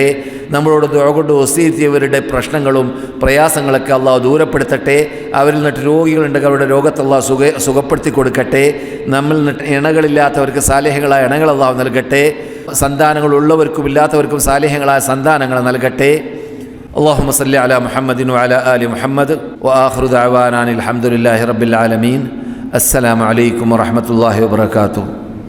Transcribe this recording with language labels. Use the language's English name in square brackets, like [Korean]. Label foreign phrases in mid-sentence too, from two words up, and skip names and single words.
[Malayalam] നമ്മളോട് ദുആ കൊണ്ട് വസീയത്തിയവരുടെ പ്രശ്നങ്ങളും പ്രയാസങ്ങളൊക്കെ അള്ളാഹു ദൂരപ്പെടുത്തട്ടെ. അവരിൽ നിന്നിട്ട് രോഗികളുണ്ടെങ്കിൽ അവരുടെ രോഗത്തെ അള്ളാഹു സുഖപ്പെടുത്തി കൊടുക്കട്ടെ. നമ്മിൽ നിന്നിട്ട് ഇണകളില്ലാത്തവർക്ക് സാലിഹ്യങ്ങളായ ഇണകൾ അള്ളാഹു നൽകട്ടെ. സന്താനങ്ങളുള്ളവർക്കും ഇല്ലാത്തവർക്കും സാലിഹ്യങ്ങളായ സന്താനങ്ങൾ നൽകട്ടെ. [Arabic] اللهم صل على محمد وعلى آل محمد وآخر دعوانا الحمد لله رب العالمين. السلام عليكم ورحمة الله وبركاته.